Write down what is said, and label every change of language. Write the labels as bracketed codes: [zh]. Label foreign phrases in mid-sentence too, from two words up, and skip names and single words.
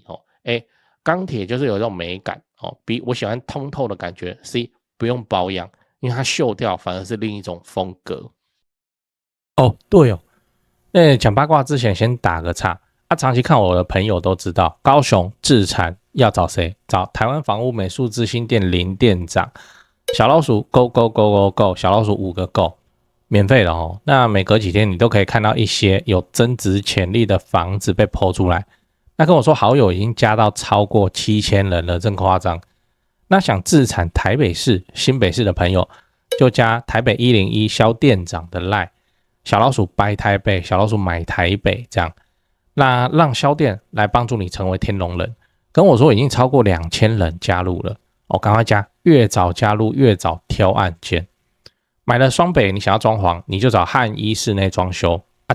[zh] 鋼鐵就是有這種美感，B 我喜歡通透的感覺，C 不用保養，因為它鏽掉反而是另一種風格。對哦，講八卦之前先打個岔。長期看我的朋友都知道，高雄置產要找誰？找台灣房屋美術之星店林店長。小老鼠 [en] go go go go go， [zh] 小老鼠5個 go， 免費的哦。那每隔幾天你都可以看到一些有增值潛力的房子被po出來。那跟我說好友已經加到超過7000人了，真誇張。那想置產台北市、新北市的朋友，就加台北101蕭店長的 LINE， 小老鼠 buy 台北，小老鼠買台北這樣。那讓蕭店來幫助你成為天龍人。跟我說已經超過2000人加入了，趕快加，越早加入越早挑案件。買了雙北，你想要裝潢，你就找漢一室內裝修啊。